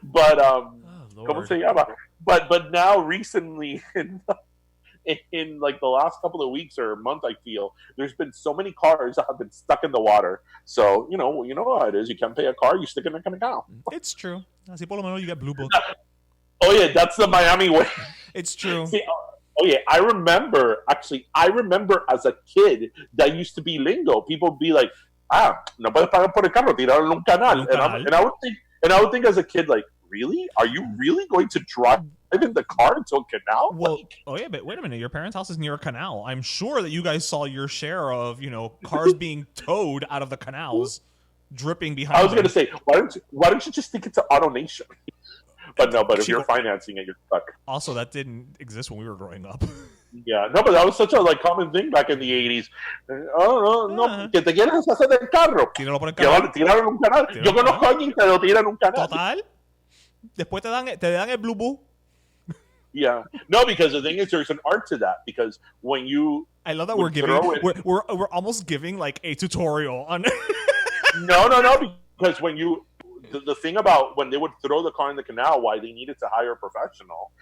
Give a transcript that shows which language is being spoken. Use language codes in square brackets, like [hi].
[en] But, but now recently, in like the last couple of weeks or month, I feel there's been so many cars that have been stuck in the water. So, you know how it is. You can't pay a car, you stick it in a canal. It's true. [es] Así por lo menos [en] you get blue book. Oh, yeah, that's the Miami way. It's true. See, oh, yeah, I remember as a kid, that used to be lingo. People would be like, [es] no puedes pagar por el carro, tiraron en un canal. [en] And I would think as a kid, like, really? Are you really going to drive in the car into a canal? Well, yeah, but wait a minute. Your parents' house is near a canal. I'm sure that you guys saw your share of, cars being towed out of the canals, dripping behind. I was going to say, why don't you just stick it to AutoNation? But no, if you're financing it, you're stuck. Also, that didn't exist when we were growing up. Yeah, no, but that was such a common thing back in the 80s. [es] No, que te quieres hacer del carro. Tíralo por el canal. Tíralo en un canal. Yo conozco a alguien que lo tira en un canal. Total. Después te dan el blue book. [en] Yeah, no, because the thing is, there's an art to that. Because when you, I love that we're almost giving like a tutorial on. No, because when you. The thing about when they would throw the car in the canal, why they needed to hire a professional.